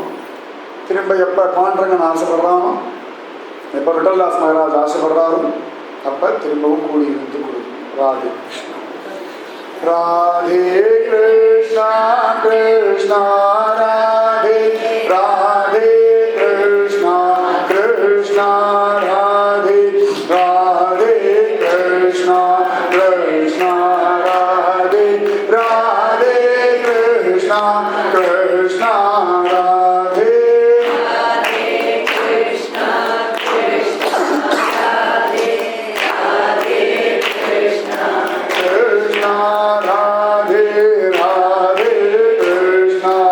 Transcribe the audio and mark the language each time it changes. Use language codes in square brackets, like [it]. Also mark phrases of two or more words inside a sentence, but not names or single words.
[ta] திரும்ப எப்போ பாண்டரங்கன் ஆசைப்படுறானோ, எப்போ விட்டல்லாஸ் மகராஜ் ஆசைப்படுறாரோ அப்போ திரும்பவும் கூடி இருந்து கொடுக்கும். [sa] ராதே கிருஷ்ணா ராதே கிருஷ்ணா கிருஷ்ணா ராதே Krishna Radhe Radhe Krishna Krishna Radhe Radhe Krishna Krishna Radhe Krishna Radhe Radhe Krishna